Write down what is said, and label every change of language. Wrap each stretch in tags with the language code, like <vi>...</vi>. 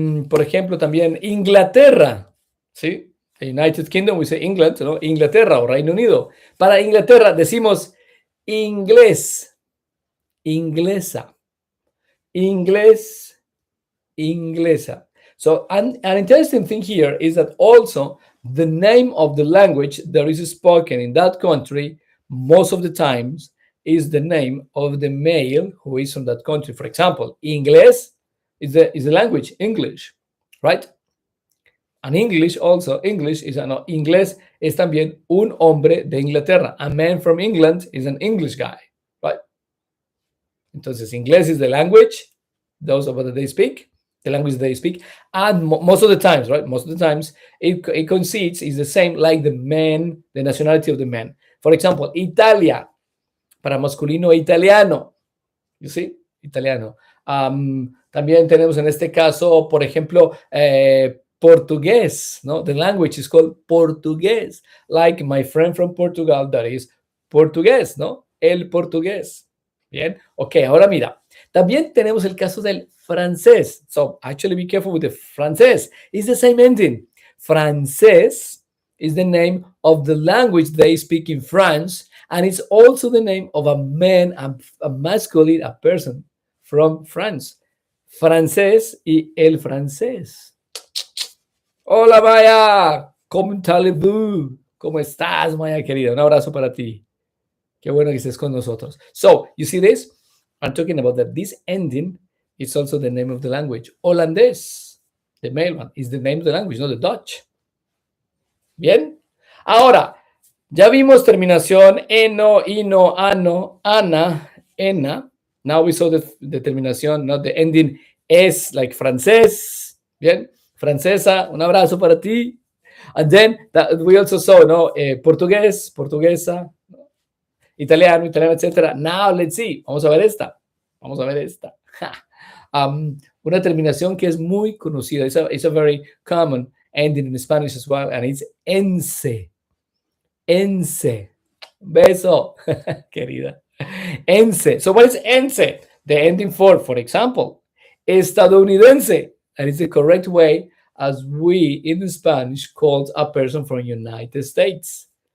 <es>Por ejemplo, también Inglaterra, ¿sí?</es> <en>United Kingdom, we say England,</en> <es>¿no? Inglaterra o Reino Unido. Para Inglaterra decimos inglés, inglesa, inglés, inglesa.</es> <en>So an interesting thing here is that also the name of the language that is spoken in that country most of the times is the name of the male who is from that country. For example, Inglés is the language, English, right? And English also, English is no,</en> <es>inglés es también un hombre de Inglaterra.</es> <en>A man from England is an English guy, right? Entonces, inglés is the language, those of that they speak, the language they speak, and most of the times, right? Most of the times, it concedes is the same like the man, the nationality of the man.</en> <es>For example, Italia, para masculino italiano, you see, italiano. También tenemos en este caso, por ejemplo,</es> <en>portugués, ¿no? The language is called portugués, like my friend from Portugal, that is portugués, ¿no?</en> <es>El portugués. Bien, ok, ahora mira, también tenemos el caso del francés.</es> <en>So, actually be careful with the francés. It's the same ending. Francés is the name of the language they speak in France, and it's also the name of a man, a masculine, a person from France.</en> <es>Francés y el francés. Hola, Maya. ¿Cómo estás, Maya querida? Un abrazo para ti. Qué bueno que estés con nosotros.</es> <en>So, you see this? I'm talking about that this ending is also the name of the language. Holandés, the male one, is the name of the language, not the Dutch.</en> <es>Bien. Ahora, ya vimos terminación eno, ino, ano, ana, ena.</es> <en>Now we saw the terminación, not the ending es, like francés. Bien.</en> <es>Francesa, un abrazo para ti.</es> <en>And then we also saw, no, portugués, portuguesa, italiano, italiano, etc. Now, let's see.</en> <es>Vamos a ver esta. Vamos a ver esta. Una terminación que es muy conocida.</es> <en>It's a very common ending in Spanish as well, and it's ense.</en> <es>Ense. Beso, querida. Ense.</es> <en>So what is ense? The ending for example, estadounidense. That is the correct way as we in Spanish called a person from United States.</en>